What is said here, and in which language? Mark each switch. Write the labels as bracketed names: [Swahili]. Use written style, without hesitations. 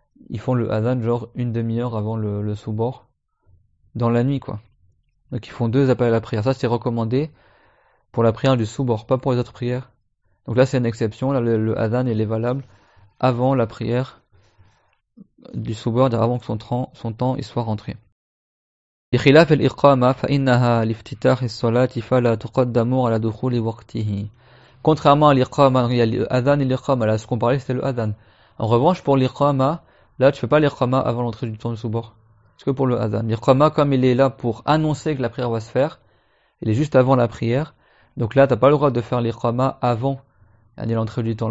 [French] Ils font le adhan genre une demi-heure avant le subh, dans la nuit quoi. Donc ils font 2 appels à la prière. Ça c'est recommandé pour la prière du subh, pas pour les autres prières. Donc là c'est une exception, là le adhan il est valable avant la prière du subh, avant que son temps il soit rentré. [Arabic] بخلاف الإقامة فإنها لافتتاح الصلاة فلا تقدم على دخول وقته. [French] Contrairement à l'iqama, il y a l'adhan et l'iqama, là ce qu'on parlait c'était le adhan. En revanche pour l'iqama, là tu fais pas l'iqama avant l'entrée du temps du subh. C'est que pour le adhan. L'iqama comme il est là pour annoncer que la prière va se faire, il est juste avant la prière. Donc là t'as pas le droit de faire l'iqama avant l'entrée du temps.